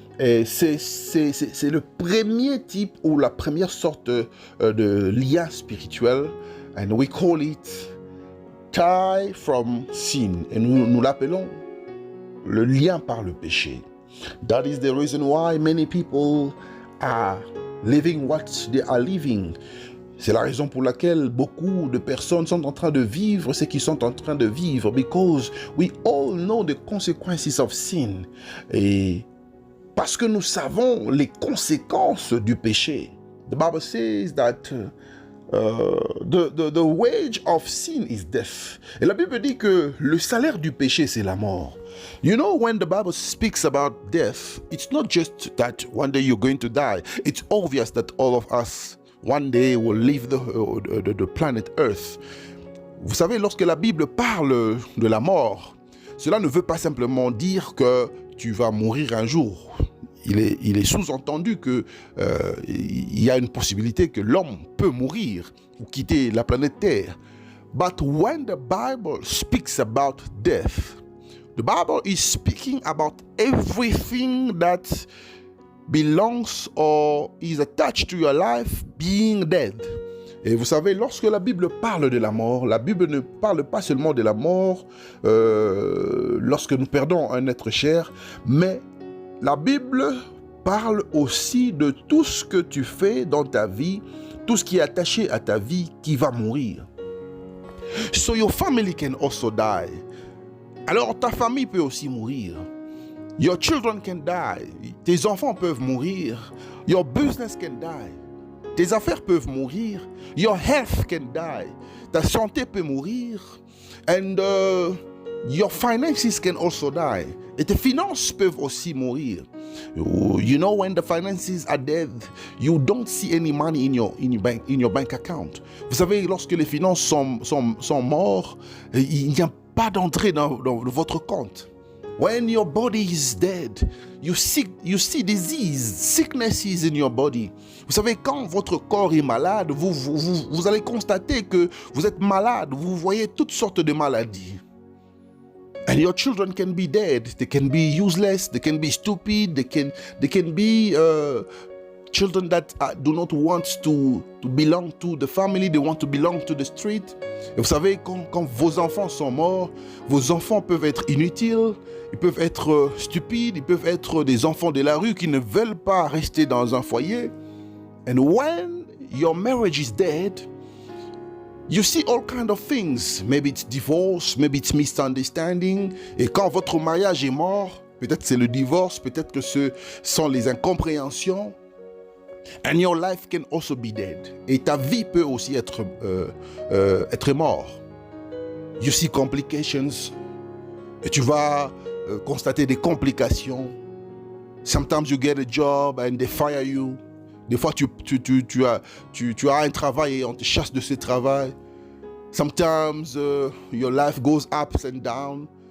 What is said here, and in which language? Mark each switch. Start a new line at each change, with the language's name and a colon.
French: Et c'est le premier type ou la première sorte de lien spirituel.
English: And we call it tie from sin.
French: Et nous l'appelons le lien par le péché.
English: That is the reason why many people are living what they are living.
French: C'est la raison pour laquelle beaucoup de personnes sont en train de vivre ce qu'ils sont en train de vivre,
English: because we all know the consequences of sin.
French: Et parce que nous savons les conséquences du péché.
English: The Bible says that the wage of sin is death.
French: Et la Bible dit que le salaire du péché, c'est la mort.
English: You know, when the Bible speaks about death, it's not just that one day you're going to die. It's obvious that all of us one day will leave the planet Earth.
French: Vous savez, lorsque la Bible parle de la mort, cela ne veut pas simplement dire que tu vas mourir un jour. Il est sous-entendu qu'il y a une possibilité que l'homme peut mourir ou quitter la planète Terre.
English: But when the Bible speaks about death, the Bible is speaking about everything that belongs or is attached to your life being dead.
French: Et vous savez, lorsque la Bible parle de la mort, la Bible ne parle pas seulement de la mort lorsque nous perdons un être cher, mais la Bible parle aussi de tout ce que tu fais dans ta vie, tout ce qui est attaché à ta vie qui va mourir.
English: So your family can also die.
French: Alors ta famille peut aussi mourir.
English: Your children can die.
French: Tes enfants peuvent mourir.
English: Your business can die.
French: Tes affaires peuvent mourir.
English: Your health can die.
French: Ta santé peut mourir.
English: And your finances can also die.
French: Et tes finances peuvent aussi mourir.
English: You know, when the finances are dead, you don't see any money in your bank account.
French: Vous savez, lorsque les finances sont mortes, il n'y a pas d'entrée dans votre compte.
English: When your body is dead, you see disease, sicknesses in your body.
French: Vous savez, quand votre corps est malade, vous allez constater que vous êtes malade. Vous voyez toutes sortes de maladies.
English: And your children can be dead. They can be useless. They can be stupid. They can be children that do not want to belong to the family. They want to belong to the street.
French: Et vous savez, quand vos enfants sont morts, vos enfants peuvent être inutiles. Ils peuvent être stupides. Ils peuvent être des enfants de la rue qui ne veulent pas rester dans un foyer.
English: And when your marriage is dead, you see all kinds of things. Maybe it's divorce, maybe it's misunderstanding.
French: Et quand votre mariage est mort, peut-être c'est le divorce, peut-être que ce sont les incompréhensions.
English: And your life can also be dead.
French: Et ta vie peut aussi être mort.
English: You see complications.
French: Et tu vas constater des complications.
English: Sometimes you get a job and they fire you.
French: Des fois, tu as un travail et on te chasse de ce travail.
English: Sometimes your life goes ups and down.